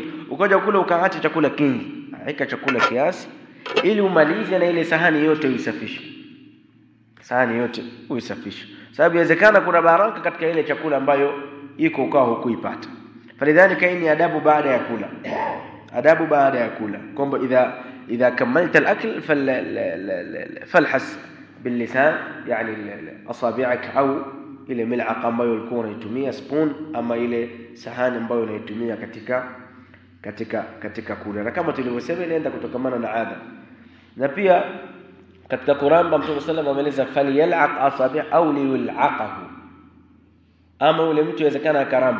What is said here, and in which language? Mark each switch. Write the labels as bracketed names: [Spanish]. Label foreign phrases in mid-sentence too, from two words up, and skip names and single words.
[Swahili] Ukaja kula ukaacha chakula kingi, haika chakula kiasi ili umalize na ile sahani yote uisafishe. Sahani yote uisafishe. Sababu inawezekana kuna baraka katika ile chakula ambayo iko ukao hukuipata. Falidhalika hii ni adabu baada ya kula. Adabu baada ya kula. Kwamba [Arabic] إذا كملت الأكل فالحس باللسان, يعني اصابعك [Swahili] au ile mil'aqa ambayo ulikuwa unaitumia, spoon, ama ile sahani ambayo unaitumia katika kula. Na kama tulivyosema inaenda kutokamana na ada. Na pia katika kuramba Mtume [Arabic] صلى الله عليه وسلم [Swahili] ameleza [Arabic] فليلعق أصابع' [Swahili] au liyul'aqahu, ama ule mtu inawezekana akaramba.